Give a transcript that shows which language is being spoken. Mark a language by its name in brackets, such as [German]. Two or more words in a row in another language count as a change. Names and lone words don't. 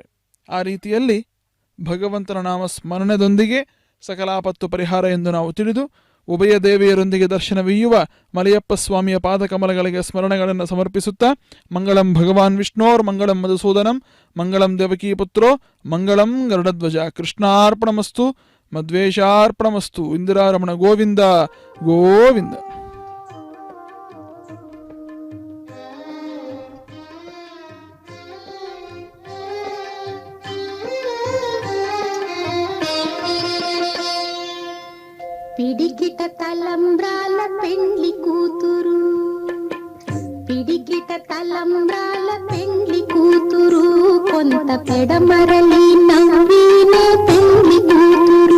[Kannada] ಆ ರೀತಿಯಲ್ಲಿ ಭಗವಂತನ ನಾಮ ಸ್ಮರಣೆದೊಂದಿಗೆ ಸಕಲಾಪತ್ತು ಪರಿಹಾರ ಎಂದು ನಾವು ತಿಳಿದು ಉಭಯ ದೇವಿಯರೊಂದಿಗೆ ದರ್ಶನವೀಯುವ ಮಲಯಪ್ಪ ಸ್ವಾಮಿಯ ಪಾದಕಮಲಗಳಿಗೆ ಸ್ಮರಣೆಗಳನ್ನು ಸಮರ್ಪಿಸುತ್ತಾ [Sanskrit] ಮಂಗಳಂ ಭಗವಾನ್ ವಿಷ್ಣೋರ್ ಮಂಗಳಂ ಮಧುಸೂದನಂ ಮಂಗಳಂ ದೇವಕೀ ಪುತ್ರೋ ಮಂಗಳಂ ಗರುಡಧ್ವಜ. ಕೃಷ್ಣಾರ್ಪಣಮಸ್ತು ಮದ್ವೇಷಾರ್ಪಣಮಸ್ತು. [Kannada] ಇಂದಿರಾರಮಣ ಗೋವಿಂದ ಗೋವಿಂದ. [Telugu] పిడికిట తలంబ్రాల పెండ్లి కూతురు, పిడికిట తలంబ్రాల పెండ్లి కూతురు, కొంత పెడమరలి నవ్వినే పెండ్లి కూతురు.